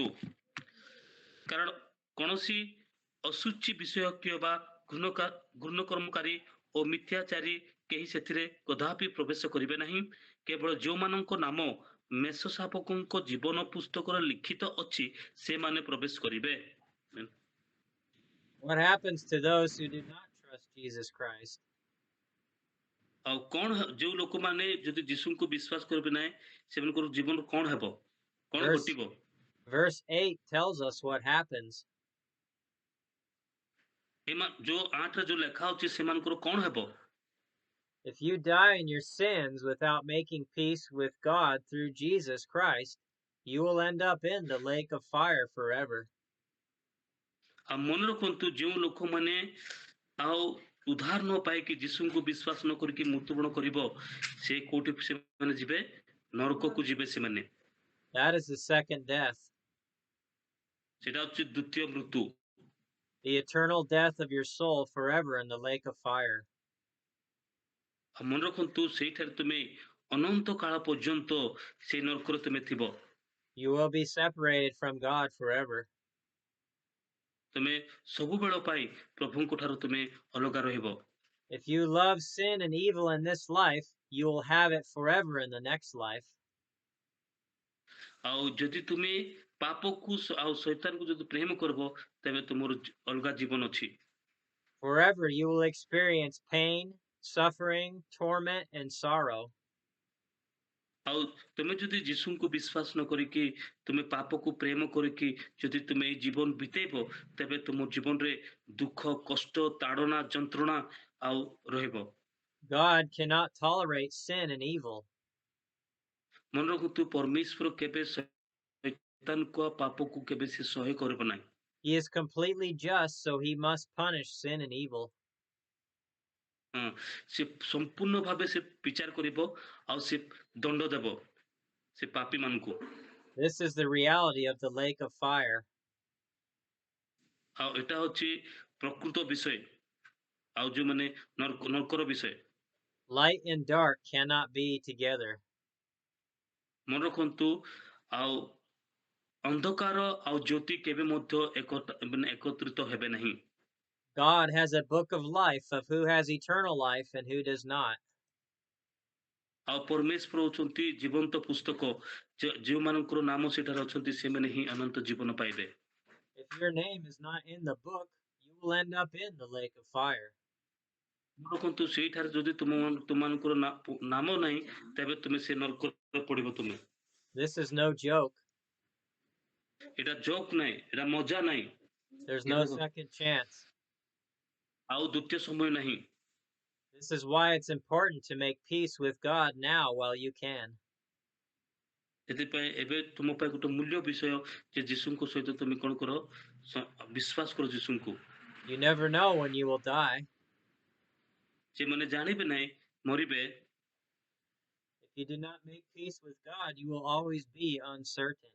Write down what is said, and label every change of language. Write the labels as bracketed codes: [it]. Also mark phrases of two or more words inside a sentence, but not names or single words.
[or] କାରଣ କୌଣସି ଅଶୁଚି ବିଷୟକୀୟ ବା ଘୃଣ୍ୟକର୍ମକାରୀ ଓ ମିଥ୍ୟାଚାରୀ କେହି ସେଥିରେ କଦାପି ପ୍ରବେଶ କରିବେ ନାହିଁ। କେବଳ ଯେଉଁମାନଙ୍କ ନାମ ମେଷଶାବକଙ୍କ ଜୀବନ ପୁସ୍ତକରେ ଲିଖିତ ଅଛି ସେମାନେ ପ୍ରବେଶ କରିବେ। [en] What happens to those who do not trust Jesus Christ? [or] ଆଉ କଣ ଯୋଉ ଲୋକମାନେ ଯଦି ଯୀଶୁଙ୍କୁ ବିଶ୍ୱାସ କରିବେ ନାହିଁ ସେମାନଙ୍କର ଜୀବନ କଣ ହେବ, କଣ ଘଟିବ? [en] Verse 8 tells us what happens. [or] ଯୋଉ 8 ରେ ଯୋଉ ଲେଖା ଅଛି ସେମାନଙ୍କର କଣ ହେବ? [en] If you die in your sins without making peace with God through Jesus Christ, you will end up in the lake of fire forever. [or] ଆଉ ମନେ ରଖନ୍ତୁ ଯେଉଁ ଲୋକମାନେ ଆଉ ଉଦ୍ଧାର ନ ପାଇକି ଯୀଶୁଙ୍କୁ ବିଶ୍ୱାସ ନ କରିକି ମୃତ୍ୟୁବରଣ କରିବ ସେ କୋଉଠି ସେମାନେ ଯିବେ? ନରକକୁ ଯିବେ ସେମାନେ। [en] That is the second death. [or] ସେଟା ହେଉଛି ଦ୍ୱିତୀୟ ମୃତ୍ୟୁ। [en] The eternal death of your soul forever in the lake of fire. [or] ଆଉ ମନେ ରଖନ୍ତୁ ସେଇଠାରେ ତୁମେ ଅନନ୍ତ କାଳ ପର୍ଯ୍ୟନ୍ତ ସେଇ ନରକରେ ତୁମେ ଥିବ। [en] You will be separated from God forever. [or] ତୁମେ ସବୁବେଳ ପାଇଁ ପ୍ରଭୁଙ୍କ ଠାରୁ ତୁମେ ଅଲଗା ରହିବ। [en] If you love sin and evil in this life, you will have it forever in the next life. [or] ଆଉ ଯଦି ତୁମେ ପାପକୁ ଆଉ ଶୈତାନକୁ ଯଦି ପ୍ରେମ କରିବ ତେବେ ତୁମର ଅଲଗା ଜୀବନ ଅଛି। [en] Forever you will experience pain, suffering, torment, and sorrow. [or] ଆଉ ତୁମେ ଯଦି ଯୀଶୁଙ୍କୁ ବିଶ୍ୱାସ ନ କରିକି ତୁମେ ପାପକୁ ପ୍ରେମ କରିକି ଯଦି ତୁମେ ଏଇ ଜୀବନ ବିତେଇବ ତେବେ ତୁମ ଜୀବନରେ ଦୁଃଖ, କଷ୍ଟ, ତାଡ଼ନା, ଯନ୍ତ୍ରଣା ଆଉ ରହିବ। [en] God cannot tolerate sin and evil. [or] ମନେ ରଖନ୍ତୁ ପରମେଶ୍ୱର କେବେ ଶୈତାନକୁ ପାପକୁ କେବେ ସେ ସହ୍ୟ କରିବ ନାହିଁ। [en] He is completely just, so he must punish sin and evil. [or] ସେ ସମ୍ପୂର୍ଣ୍ଣ ଭାବେ ସେ ବିଚାର କରିବ ଆଉ ସେ ଦଣ୍ଡ ଦେବ ସେ ପାପୀ ମାନଙ୍କୁ। [en] This is the reality of the lake of fire. [or] ଆଉ ଏଟା ହେଉଛି ପ୍ରକୃତ ବିଷୟ ଆଉ ଯୋଉମାନେ ନରକର ବିଷୟ। [en] Light and dark cannot be together. [or] ମନେ ରଖନ୍ତୁ ଆଉ ଅନ୍ଧକାର ଆଉ ଜ୍ୟୋତି କେବେ ମଧ୍ୟ ଏକତ୍ରିତ ହେବେ ନାହିଁ। [en] God has a book of life of who has eternal life and who does not. [or] ଆଉ ପରମେଶ୍ୱର ହେଉଛନ୍ତି ଜୀବନ୍ତ ପୁସ୍ତକ ଯେଉଁମାନଙ୍କର ନାମ ସେଠାରେ ଅଛନ୍ତି ସେମାନେ ହିଁ ଅନନ୍ତ ଜୀବନ ପାଇବେ। [en] If your name is not in the book, you will end up in the lake of fire. [or] ଦେଖନ୍ତୁ ସେଇଠାରେ ଯଦି ତୁମମାନଙ୍କର ନାମ ନାହିଁ ତେବେ ତୁମେ ସେ ନରକରେ ପଡ଼ିବ ତୁମେ। [en] This is no joke. [or] ଏଟା ଜୋକ୍ ନାହିଁ, ଏଟା ମଜା ନାହିଁ। [en] There's no second chance. [or] ଆଉ ଦ୍ୱିତୀୟ ସମୟ ନାହିଁ। [en] This is why it's important to make peace with God now while you can. [or] ସେଥିପାଇଁ ଏବେ ତୁମ ପାଇଁ ଗୋଟେ ମୂଲ୍ୟ ବିଷୟ ଯେ ଯୀଶୁଙ୍କ ସହିତ ତୁମେ କ'ଣ କର? ବିଶ୍ୱାସ କର ଯୀଶୁଙ୍କୁ। [en] You never know when you will die. [or] ସେମାନେ ଜାଣିବେ ନାହିଁ ମରିବେ। [en] If you do not make peace with God, you will always be uncertain.